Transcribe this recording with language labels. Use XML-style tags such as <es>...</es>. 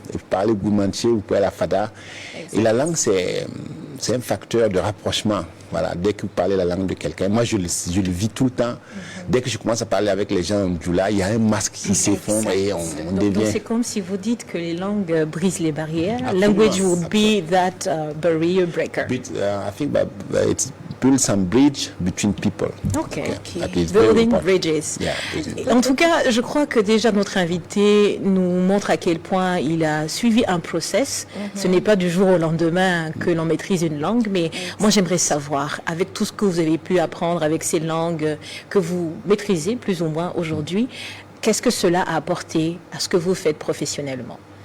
<fr>Et vous parlez Goumanché, vous pouvez aller à Fada. Et la langue, c'est un facteur de rapprochement. Voilà, dès que vous parlez la langue de quelqu'un, moi je le vis tout le temps. Dès que je commence à parler avec les gens en Djoula, il y a un masque qui s'effondre et on devient... Donc c'est comme si vous dites que les langues brisent les barrières. Absolument.</fr> <en>Language would be that barrier breaker. But, I think it builds some bridge between people. Okay. That is very Building important. bridges. Yeah,</en> <fr>En tout cas, je crois que déjà notre invité nous montre à quel point il a suivi un process. Ce n'est pas du jour au lendemain que l'on maîtrise une langue, mais moi j'aimerais savoir, avec tout ce que vous avez pu apprendre avec ces langues que vous maîtrisez plus ou moins aujourd'hui, qu'est-ce que cela a apporté à ce que vous faites professionnellement?</fr>